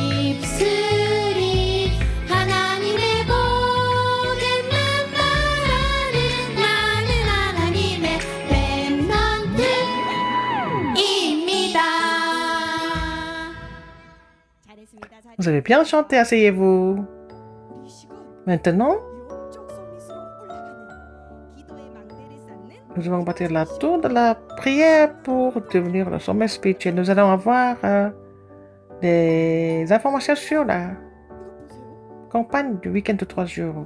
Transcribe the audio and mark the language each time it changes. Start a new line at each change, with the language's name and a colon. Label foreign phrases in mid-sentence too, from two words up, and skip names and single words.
Korean: 입술이 하나님의 복음만 말하는 나는 하나님의 렘넌트입니다. 잘했습니다.
French: Vous avez bien chanté, asseyez-vous. Maintenant, nous allons bâtir la tour de la prière pour devenir le sommet spirituel. Nous allons avoir des informations sur la campagne du week-end de 3 jours.